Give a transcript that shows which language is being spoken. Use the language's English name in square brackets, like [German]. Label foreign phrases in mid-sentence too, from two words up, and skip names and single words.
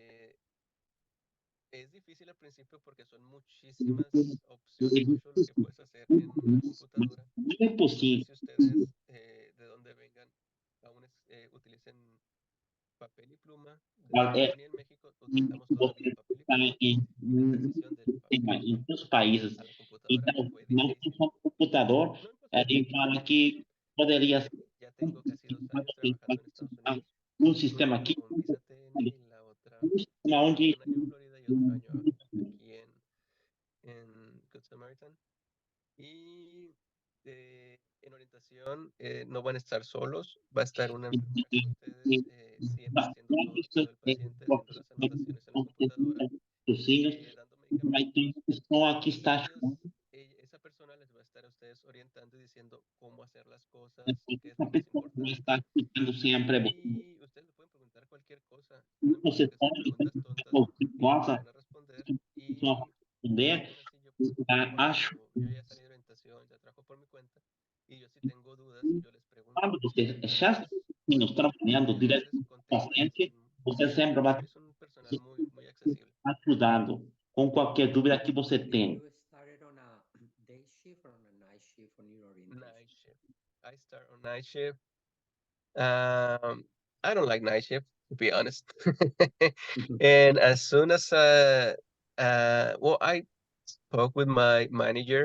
[Spanish] Es difícil al principio porque son muchísimas opciones, mucho lo que puedes hacer en una computadora. No es No sé posible. si ustedes, de dónde vengan, aún utilicen papel y pluma. Aquí en México utilizamos todavía papel y pluma y la transición del papel En muchos países. a la computadora [Portuguese] Então, [Spanish] fue [Portuguese] não difícil. usa computador, [Spanish] No imposible, [Portuguese] ele fala que poderia ser [Spanish] ya tengo casi 2 años trabajando en Estados Unidos. [Portuguese] um sistema aqui, [Spanish] Con visa TN y la otra, [Portuguese] um sistema onde [Spanish] un año en Florida y otro año aquí en Good Samaritan. Y en orientación no van a estar solos, va a estar una enfermera con ustedes, siempre haciendo todo el paciente, haciendo las anotaciones en la computadora, dando medicamentos. [Portuguese] aqui está [Spanish] Esa persona les va a estar a ustedes orientando y diciendo cómo hacer las cosas, qué es lo más importante. [Portuguese] sempre [Spanish] Y ustedes le pueden preguntar cualquier cosa, no importa [Portuguese] você [Spanish] que sean [Portuguese] pode [Spanish] preguntas tontas, ellos cosa van a responder. Y [Portuguese] responder, [Spanish] aún así cuando [Portuguese] acho [Spanish] yo ya salí de orientación, ya trabajo por mi cuenta, y yo si tengo dudas, yo les pregunto. [Portuguese] quando você já está trabalhando direto com o paciente, você sempre vai [Spanish] Es un personal muy accesible. [Portuguese] ajudando com qualquer dúvida que você tenha. [English] You started on a day shift or on a night shift on your orientation? Night shift. I start on night shift. I don't like night shift, to be honest. And as soon as well, I spoke with my manager